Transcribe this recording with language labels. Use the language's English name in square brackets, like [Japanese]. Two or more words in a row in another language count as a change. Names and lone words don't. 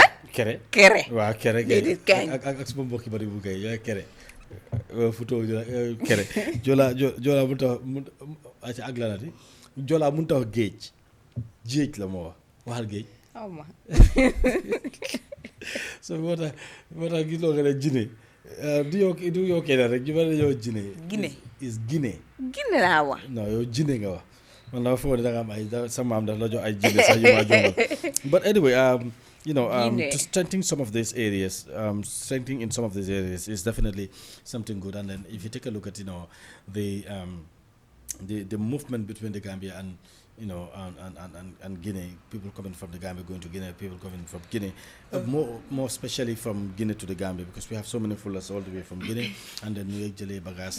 [Wolof] kere waaw kere ak suma mbokki bari bu kay yooyu kere futo kere joolaa mun ta wax ak lanati joolaa mun ta wax géej la moo waxal géej so moo tax gis loo nga ne jine du yow kenn rek ñu bari yow jine Guinée is Guinée laa wax non yow jine nga wax man dama foog ne da nga am ay sa maam daf la jox ay jine sax yu ma jombal [English] but anyway to strengthen some of these areas, strengthening in some of these areas is definitely something good. And then if you take a look at, the movement between the Gambia and, and Guinea, people coming from the Gambia going to Guinea, people coming from Guinea, more especially from Guinea to the Gambia, because we have so many fullers all the way from Guinea, and then New Jale Bagas.